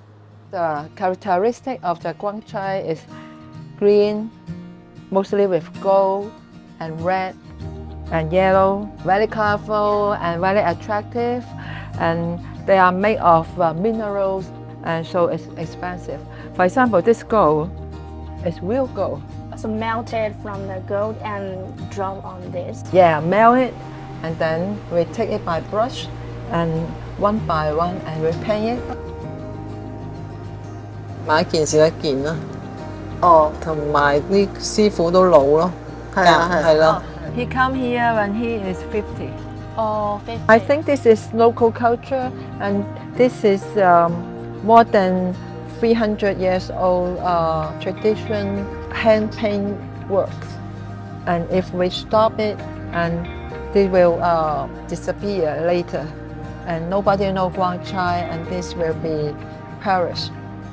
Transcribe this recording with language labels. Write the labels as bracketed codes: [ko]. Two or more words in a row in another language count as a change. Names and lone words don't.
[en] The characteristic of the Guang Chai is green, mostly with gold and red and yellow, very colorful and very attractive, and they are made of minerals, and so it's expensive. For example, this gold is real gold. So melted from the gold and drop on this? Yeah, melt it, and then we take it by brush and one by one and repaint it. [yue] 買一件少一件啦。哦，同埋啲師傅都老咯。係啊，係啦。 [en] He come here when he is 50. Oh, 50. I think this is local culture, and this is more than 300 years old tradition hand paint works. And if we stop it, and they will disappear later, and nobody know Guang Chai, and this will be perished.